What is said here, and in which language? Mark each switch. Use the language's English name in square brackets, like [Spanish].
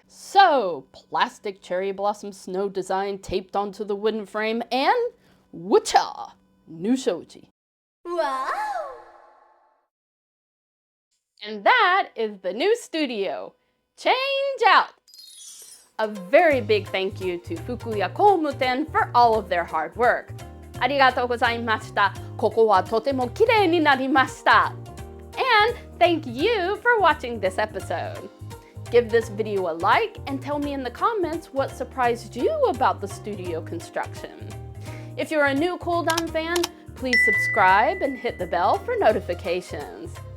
[English] So, plastic cherry blossom snow design taped onto the wooden frame, and whatcha! New shoji. Wow! And that is the new studio. Change out! A very big thank you to Fukuya Koumuten for all of their hard work. [Japanese] ありがとうございました。ここはとてもきれいになりました。 [English] And thank you for watching this episode. Give this video a like and tell me in the comments what surprised you about the studio construction. If you're a new Kouldan fan, please subscribe and hit the bell for notifications.